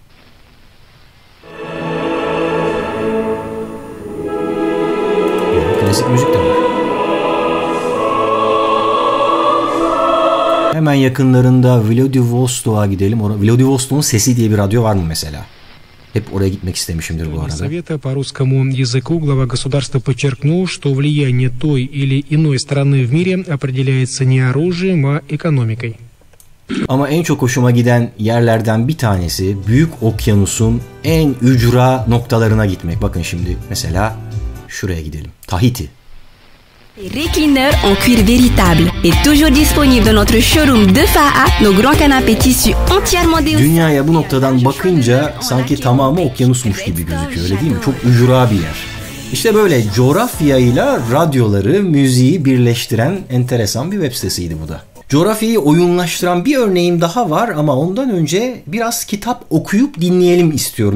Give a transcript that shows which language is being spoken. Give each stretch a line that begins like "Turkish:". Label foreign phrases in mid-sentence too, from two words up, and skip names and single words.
Turkish: Klasik müzik de var. Hemen yakınlarında Vladivostok'a gidelim. Vladivostok'un Sesi diye bir radyo var mı mesela? Hep oraya gitmek istemişimdir bu arada.
Russian: Совета по русскому языку глава государства подчеркнул, что влияние той или иной страны в мире определяется не оружием, а экономикой.
Turkish: Ama en çok hoşuma giden yerlerden bir tanesi Büyük Okyanus'un en ücra noktalarına gitmek. Bakın şimdi mesela şuraya gidelim. Tahiti.
French: Recliner en cuir véritable est toujours disponible dans notre showroom de Faha. Nos grands canapés tissus entièrement déossés.
Turkish: Dünyaya bu noktadan bakınca sanki tamamı okyanusmuş gibi gözüküyor, öyle değil mi? Çok ücra bir yer. İşte böyle coğrafyayla radyoları, müziği birleştiren enteresan bir web sitesiydi bu da. Coğrafyayı oyunlaştıran bir örneğim daha var ama ondan önce biraz kitap okuyup dinleyelim istiyorum.